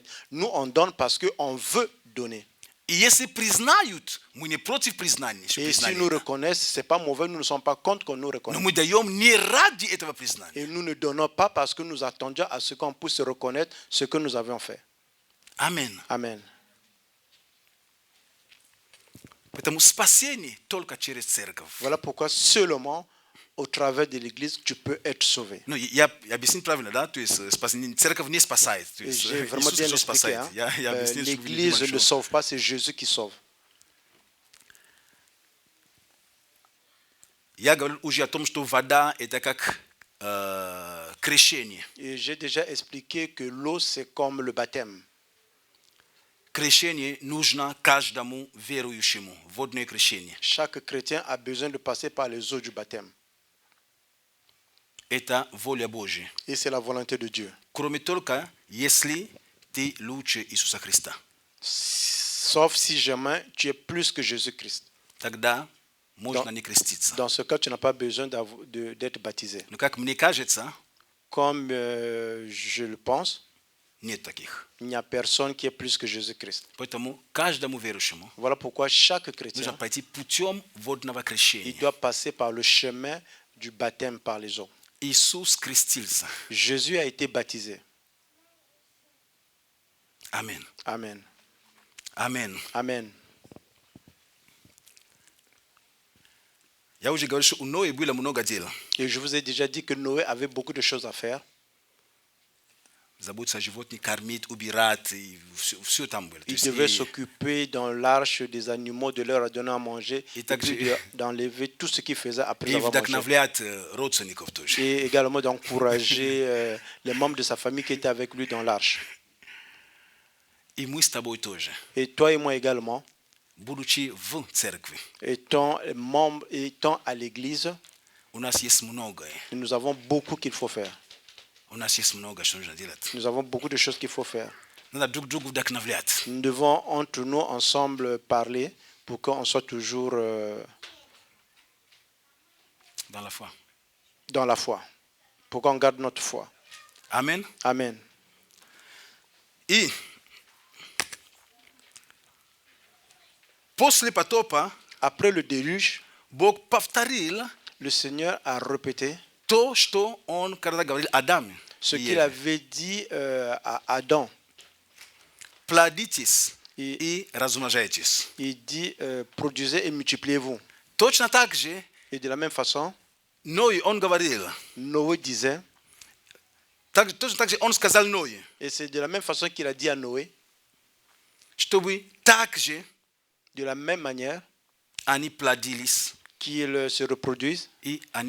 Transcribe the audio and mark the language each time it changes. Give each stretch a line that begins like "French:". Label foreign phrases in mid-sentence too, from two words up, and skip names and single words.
French: Nous, on donne parce qu'on veut donner.
Russian: И если признают, мы не против признания. что
French: Et si
Russian: признали
French: nous
Russian: это.
French: reconnaissent, ce n'est pas mauvais, nous ne sommes pas contre qu'on nous
Russian: Но
French: reconnaisse.
Russian: мы даем не ради этого признания.
French: Et nous ne donnons pas parce que nous attendions à ce qu'on puisse reconnaître ce que nous avions fait.
Russian: Амин.
French: Amen.
Russian: Поэтому спасение только через церковь.
French: Voilà pourquoi seulement au travers de l'Église, tu peux être sauvé.
Russian: Ну, я объяснил правильно, да? То есть спасение, церковь не спасает. То
French: Et
Russian: есть
French: j'ai vraiment
Russian: Иисус
French: bien
Russian: Христос
French: expliqué.
Russian: спасает.
French: Hein.
Russian: Я объяснил, чтобы вы
French: L'Église
Russian: понимали,
French: ne
Russian: что-
French: sauve pas, c'est Jésus qui sauve.
Russian: Я говорил уже о том, что вода это как крещение.
French: Et j'ai déjà expliqué que l'eau, c'est comme le baptême.
Russian: Крещение нужно каждому верующему. Водное крещение.
French: Chaque chrétien a besoin de passer par les eaux du baptême.
Russian: Это воля Божья.
French: Et c'est la volonté de Dieu.
Russian: Кроме только, если ты лучше Иисуса Христа.
French: Sauf si jamais tu es plus que Jésus-Christ.
Russian: Тогда можно не креститься.
French: Dans ce cas, tu n'as pas besoin d'être baptisé.
Russian: Но как мне кажется,
French: Comme je le pense,
Russian: нет таких.
French: il n'y a personne qui est plus que Jésus-Christ.
Russian: Поэтому каждому верующему
French: Voilà pourquoi chaque
Russian: нужно
French: chrétien,
Russian: пойти путем водного
French: il
Russian: крещения.
French: doit passer par le chemin du baptême par les eaux.
Russian: Иисус крестился.
French: Jésus a été baptisé.
Russian: Аминь.
French: Amen.
Russian: Аминь.
French: Amen.
Russian: Я уже говорил, что у Ноя было много дел.
French: Et je vous ai déjà dit que Noé avait beaucoup de choses à faire.
Russian: Заботиться о животных, кормить, убирать, и все там было. То
French: Il
Russian: есть
French: devait
Russian: и-
French: s'occuper dans l'arche des animaux, de leur donner à manger, Et et
Russian: также-
French: puis d'enlever tout ce qu'il faisait après
Russian: и
French: avoir mangé.
Russian: вдохновлять родственников тоже.
French: Et également d'encourager les membres de sa famille qui étaient avec lui dans l'arche.
Russian: И мы с тобой тоже,
French: Et toi et moi également,
Russian: будучи в церкви,
French: étant membres, étant à l'église,
Russian: у нас есть многое.
French: nous avons beaucoup qu'il faut faire.
Russian: У нас есть много, что нужно делать.
French: Nous avons beaucoup de choses qu'il faut faire.
Russian: Надо друг другу вдохновлять.
French: Nous devons entre nous ensemble parler pour qu'on soit toujours Dans la foi. dans la foi, pour qu'on garde notre foi.
Russian: Аминь.
French: Amen.
Russian: И после потопа
French: Après le déluge,
Russian: Бог повторил
French: le Seigneur a répété
Russian: то, что Он когда говорил Адаму.
French: ce
Russian: и
French: qu'il
Russian: Еве.
French: avait dit à Adam.
Russian: Плодитесь И и размножайтесь.
French: il dit produisez et multipliez-vous.
Russian: Точно так же
French: Et de la même façon,
Russian: Ной, он говорил,
French: Noé disait,
Russian: точно так же он сказал Ной,
French: et c'est de la même façon qu'il a dit à Noé,
Russian: чтобы так же
French: de la même manière
Russian: они плодились
French: qu'ils se reproduisent
Russian: и они